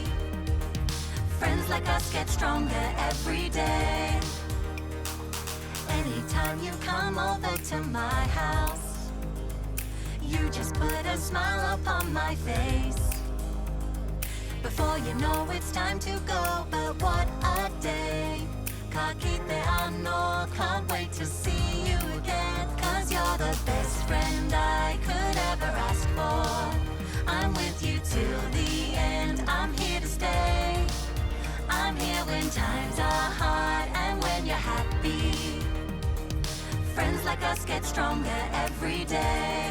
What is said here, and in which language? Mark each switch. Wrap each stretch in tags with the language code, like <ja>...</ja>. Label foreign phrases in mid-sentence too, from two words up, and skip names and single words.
<en>Friends like us get stronger every day. Anytime you come over to my house, you just put a smile upon my face. Before you know it's time to go, but what a day.</en> <mi>Ka kite anō,</mi> <en>can't wait to see you again. 'Cause you're the best friend I could ever ask for. I'm with you till the end, I'm here to stay. I'm here when times are hard and when you're happy. Friends like us get stronger every day.</en>